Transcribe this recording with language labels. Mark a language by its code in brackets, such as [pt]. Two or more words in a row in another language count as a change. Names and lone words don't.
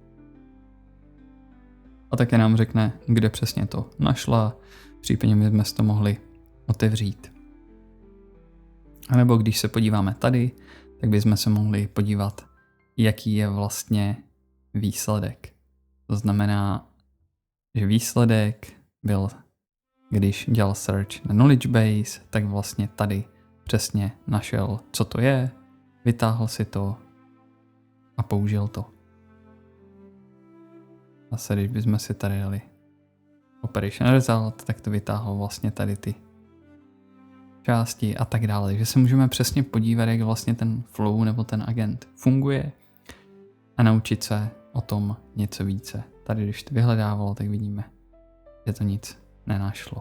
[cs] A také nám řekne, kde přesně to našla, případně my jsme to mohli otevřít. A nebo když se podíváme tady, tak bychom se mohli podívat, jaký je vlastně výsledek. To znamená, že výsledek byl, když dělal search na [en] knowledge base, [cs] tak vlastně tady přesně našel, co to je, vytáhl si to a použil to. Zase, když bychom si tady dali [en] operation result, [cs] tak to vytáhlo vlastně tady ty části a tak dále. Takže se můžeme přesně podívat, jak vlastně ten flow nebo ten agent funguje a naučit se o tom něco více. Tady, když to vyhledávalo, tak vidíme, že to nic nenašlo.